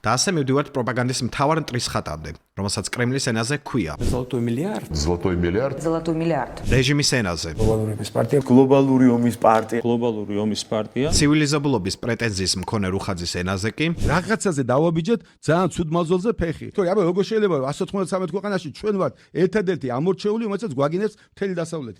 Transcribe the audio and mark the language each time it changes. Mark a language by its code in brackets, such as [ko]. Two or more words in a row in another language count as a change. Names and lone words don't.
[ka] და ასე მივდივართ პროპაგანდის მთავარ მტრის ხატამდე, რომელსაც კრემლის ენაზე ქვია. [ru] Золотой миллиард. Золотой миллиард. Золотой миллиард. [ka] რეჟიმის ენაზე. Глобალური ომის პარტია. Глобალური ომის პარტია. ცივილიზებულობის პრეტენზიის მქონე რუხაძის ენაზეკი. რაღაცაზე დავაბიჯეთ ძალიან ცუდ მაზოლზე ფეხი. თორე აბა როგორ შეიძლება 193 ქვეყანაში ჩვენ ვართ ერთადერთი ამორჩეული, რომელსაც გვაგინებს მთელი დასავლეთი.